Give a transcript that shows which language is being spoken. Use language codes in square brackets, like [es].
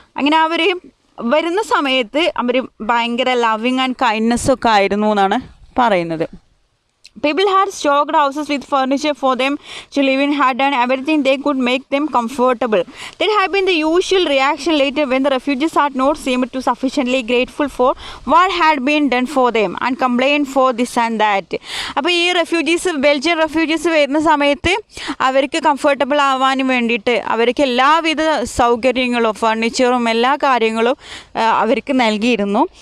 [ml] അങ്ങനെ അവർ വരുന്ന സമയത്ത് അവർ ഭയങ്കര ലവിങ് ആൻഡ് കൈൻഡ്നെസ്സൊക്കെ ആയിരുന്നു എന്നാണ് പറയുന്നത്. [en] People had stocked houses with furniture for them to live in, had done everything they could make them comfortable. There had been the usual reaction later when the refugees had not seemed to sufficiently grateful for what had been done for them and complained for this and that. [ml] അപ്പോൾ ഈ refugees Belgian refugees വരുന്ന സമയത്ത് അവർക്ക് comfortable ആവാൻ വേണ്ടിയിട്ട് അവർക്ക് എല്ലാവിധ സൗകര്യങ്ങളും ഫർണിച്ചറും എല്ലാ കാര്യങ്ങളും അവർക്ക് നൽകിയിരുന്നു.